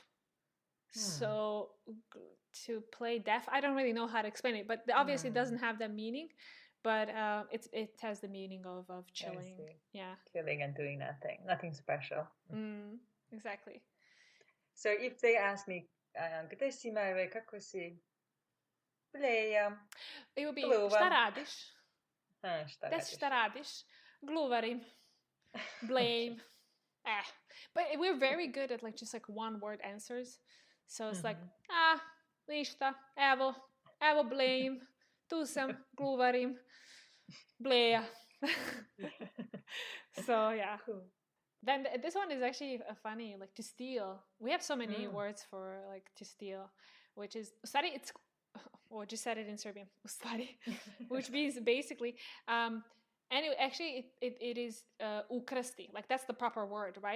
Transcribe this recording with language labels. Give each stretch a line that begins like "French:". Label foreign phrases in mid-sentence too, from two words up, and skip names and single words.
English: So to play deaf, I don't really know how to explain it, but obviously it doesn't have that meaning, but it has the meaning of chilling. Yeah, chilling and doing nothing special. Exactly. So if they ask me,
Serbian: gde si, Majve, kako si? Bleja.
English: It would be,
Serbian: šta radiš? Šta radiš? Gluvarim. Blame.
English: But we're very good at like just like one word answers. So it's like,
Serbian: ništa, evo blame, tu sam, gluvarim, bleja.
English: So yeah. Cool. Then this one is actually funny, like to steal. We have so many words for like to steal, which is, it's, or just said it in Serbian, which means basically, anyway, actually it is ukrasti, like that's the proper word, right?